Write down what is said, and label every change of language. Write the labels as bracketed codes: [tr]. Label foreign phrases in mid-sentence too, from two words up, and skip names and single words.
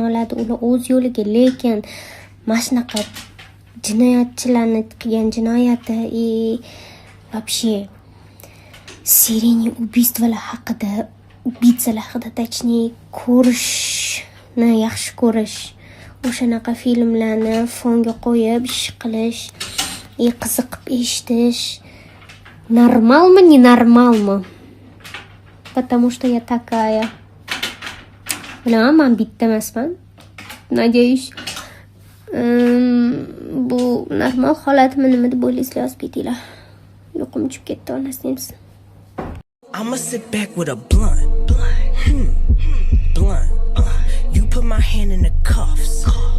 [uz] oladi, ular o'z yo'liga, lekin mana shunaqa jinoyatchilarni qilgan jinoyati вообще seriyaning убийствалар haqida, убийцалар haqida точнее ko'rishni yaxshi ko'rish, o'shanaqa filmlarni fonga qo'yib ish qilish, qiziqib eshitish [ru] нормально, ненормально. Потому что я такая. [uz] Men bitta emasman. Надеюсь, bu normal holatmi nima deb o'ylaysizlar, yozib ketinglar. Yo'qim chiqib ketdi, onasining. [en] I'ma sit back with a blunt. put my hand in the cuffs.